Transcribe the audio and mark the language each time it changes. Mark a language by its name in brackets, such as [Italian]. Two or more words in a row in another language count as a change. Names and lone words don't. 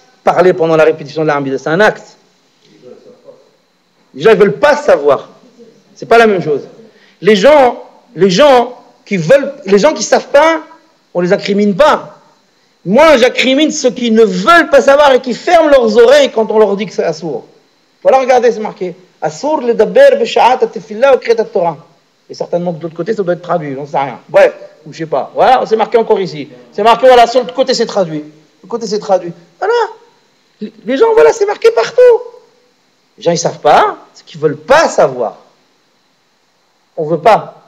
[French] Parler pendant la répétition de la Hamida, c'est un acte. Les gens, ils ne veulent pas savoir. C'est pas la même chose. Les gens qui savent pas, on les incrimine pas. Moi, j'accrimine ceux qui ne veulent pas savoir et qui ferment leurs oreilles quand on leur dit que c'est assour. Voilà, regardez, c'est marqué. [Hebrew] אסור לדבר בשעת התפילה או קריאת התורה. [French] Et certainement que de l'autre côté, ça doit être traduit, on ne sait rien. Bref, ou je sais pas. Voilà, c'est marqué encore ici. C'est marqué, voilà, sur l'autre côté, c'est traduit. Le côté, c'est traduit. Voilà. Les gens, voilà, c'est marqué partout. Les gens, ils ne savent pas, c'est qu'ils ne veulent pas savoir. On ne veut pas.